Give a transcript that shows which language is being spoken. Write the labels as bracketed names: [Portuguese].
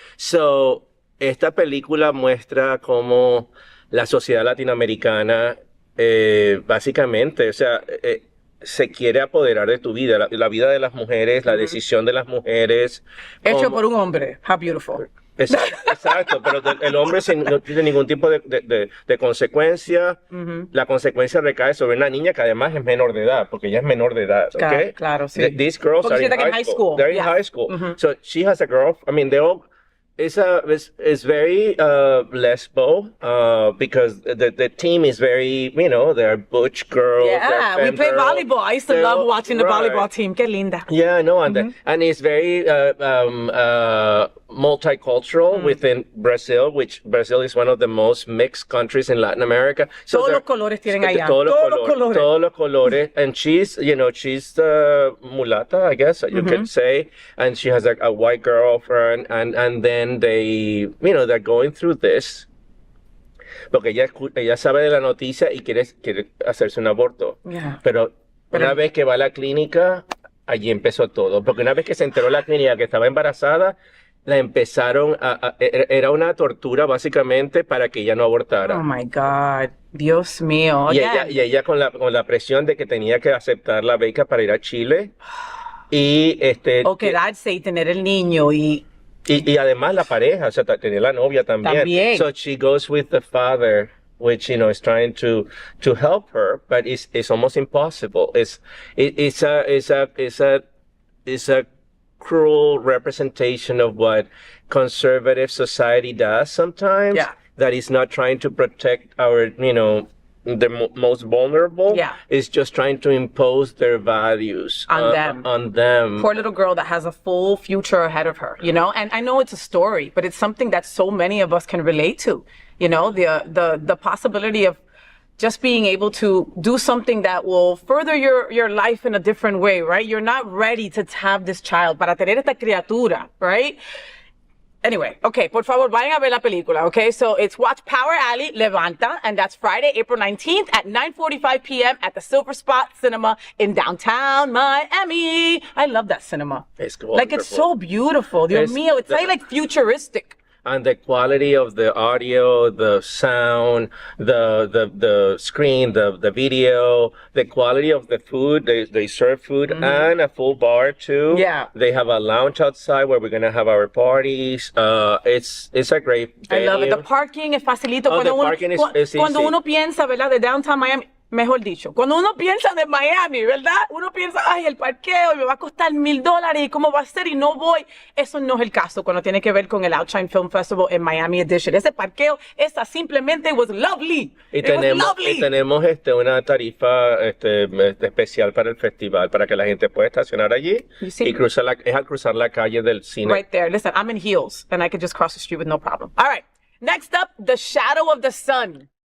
[Spanish] So, esta película muestra cómo la sociedad latinoamericana básicamente, o sea, se quiere apoderar de tu vida, la vida de las mujeres, la decisión de las mujeres. Hecho por un hombre. [English] How beautiful. [Spanish] Exacto, pero el hombre no tiene ningún tipo de consecuencia. La consecuencia recae sobre una niña que además es menor de edad, porque ella es menor de edad. [English] Okay? [Spanish] Claro, sí. [English] These girls are in high school. They're in high school. So she has a girl. I mean, they all. It's very lesbo because the team is very, they're butch girls. Yeah, we play volleyball. I used to love watching the volleyball team. [Spanish] Qué linda. [English] Yeah, no, and it's very multicultural within Brazil, which Brazil is one of the most mixed countries in Latin America. So [Spanish] todos los colores tienen allá. Todos los colores. [English] And she's mulata, I guess you could say. And she has a white girlfriend. And then they're going through this. [Spanish] Porque ella sabe de la noticia y quiere hacerse un aborto. [English] Yeah. [Spanish] Pero una vez que va a la clínica, allí empezó todo. Porque una vez que se enteró la clínica que estaba embarazada, la empezaron era una tortura básicamente para que ella no abortara. [English] Oh my God, [Spanish] Dios mío. Y ella con la presión de que tenía que aceptar la beca para ir a Chile y o quedarse y tener el niño y además la pareja, o sea, tenía la novia también. [English] So she goes with the father, which is trying to help her, but it's almost impossible. It's a cruel representation of what conservative society does sometimes. Yeah. That is not trying to protect our, the most vulnerable. Yeah. Is just trying to impose their values on them. Poor little girl that has a full future ahead of her, And I know it's a story, but it's something that so many of us can relate to. The possibility of just being able to do something that will further your life in a different way, right? You're not ready to have this child, [Spanish] para tener esta criatura, [English] right? Anyway, okay, [Spanish] por favor, vayan a ver la película, okay? [English] So it's Watch Power Alley, Levanta, and that's Friday, April 19th at 9:45 p.m. at the Silver Spot Cinema in downtown Miami. I love that cinema. It's wonderful. Like, it's so beautiful. [Spanish] Dios mío, [English] it's like futuristic. And the quality of the audio, the sound, the screen, the video, the quality of the food. They serve food and a full bar too. Yeah. They have a lounge outside where we're gonna have our parties. It's a great venue. I love it. The parking [Spanish] es facilito. [English] The parking is easy. [Spanish] Cuando uno piensa, ¿verdad? De downtown Miami, Mejor dicho, cuando uno piensa de Miami, ¿verdad? Uno piensa, ay, el parqueo me va a costar $1,000 y cómo va a ser y no voy. Eso no es el caso cuando tiene que ver con el OUTshine Film Festival en Miami Edition. Ese parqueo, esa simplemente [English] was lovely. [Spanish] Y tenemos una tarifa especial para el festival, para que la gente pueda estacionar allí y al cruzar la calle del cine. [English] Right there. Listen, I'm in heels and I could just cross the street with no problem. All right. Next up, The Shadow of the Sun.